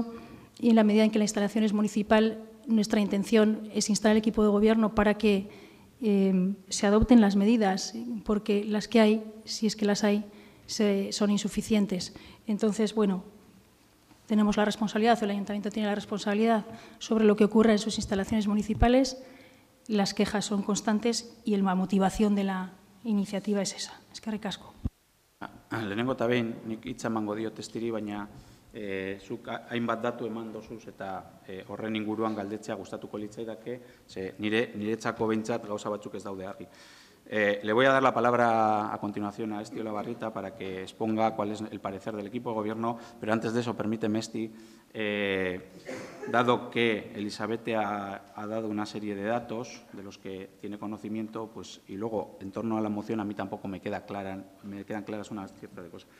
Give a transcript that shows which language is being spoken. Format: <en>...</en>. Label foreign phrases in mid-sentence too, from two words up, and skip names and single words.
<es>Y en la medida en que la instalación es municipal, nuestra intención es instar al equipo de gobierno para que se adopten las medidas, porque las que hay, si es que las hay, son insuficientes. Entonces, bueno, tenemos la responsabilidad, o el Ayuntamiento tiene la responsabilidad sobre lo que ocurre en sus instalaciones municipales. Las quejas son constantes y la motivación de la iniciativa es esa.</es> <eu>Eskerrik asko. Lehenengo eta behin, nik hitza emango diot testiri, baina zuk hainbat datu eman dozuz eta horren inguruan galdetzea gustatuko litzaidake, niretzako behintzat gauza batzuk ez daude argi.</eu> <es>Le voy a dar la palabra a continuación a Esti Olabarrita para que exponga cuál es el parecer del equipo de gobierno, pero antes de eso, permíteme, Esti, dado que Elisabete ha dado una serie de datos de los que tiene conocimiento, pues, y luego, en torno a la moción, a mí tampoco me quedan claras una cierta de cosas.</es>